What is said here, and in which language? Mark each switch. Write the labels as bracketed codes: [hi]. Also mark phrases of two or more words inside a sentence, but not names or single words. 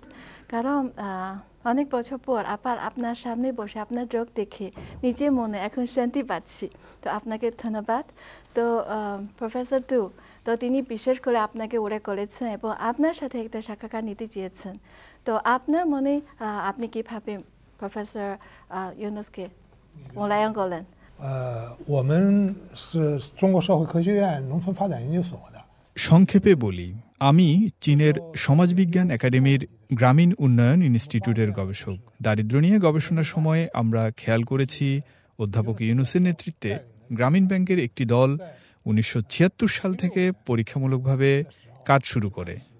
[bn] কারণ অনেক বছর পর আবার আপনার সামনে বসে আপনার চোখ দেখে নিজে মনে এখন শান্তি পাচ্ছি। তো আপনাকে ধন্যবাদ। তো প্রফেসর টু, তো তিনি বিশেষ করে আপনাকে উল্লেখ করেছেন এবং আপনার সাথে একটা সাক্ষাৎকার নিতে চেয়েছেন। তো আপনার মনে আপনি কিভাবে প্রফেসর ইউনুসকে মূল্যায়ন করলেন? [zh] 我们是中国社会科学院农村发展研究所的。 [bn] সংক্ষেপে বলি, আমি চীনের সমাজবিজ্ঞান একাডেমির গ্রামীণ উন্নয়ন ইনস্টিটিউটের গবেষক। দারিদ্র নিয়ে গবেষণার সময় আমরা খেয়াল করেছি অধ্যাপক ইউনুসের নেতৃত্বে গ্রামীণ ব্যাংকের একটি দল ১৯৭৬ সাল থেকে পরীক্ষামূলকভাবে কাজ শুরু করে।